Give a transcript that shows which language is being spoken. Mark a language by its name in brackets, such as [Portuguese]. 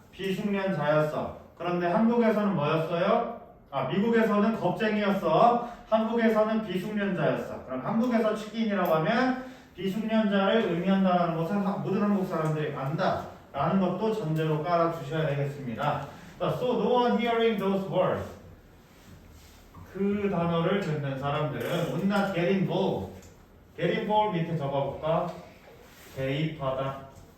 [Korean] 비숙련자였어. 그런데 한국에서는 뭐였어요? 미국에서는 겁쟁이였어. 한국에서는 비숙련자였어. 그럼 한국에서 취gin이라고 하면 비숙련자를 의미한다는 것은 모든 한국 사람들이 안다라는 것도 전제로 깔아주셔야 되겠습니다. [English] So no one hearing those words. [Korean] 그 단어를 듣는 사람들은 [English] would not get involved. [Korean] get involved 밑에 적어볼까? 개입하다.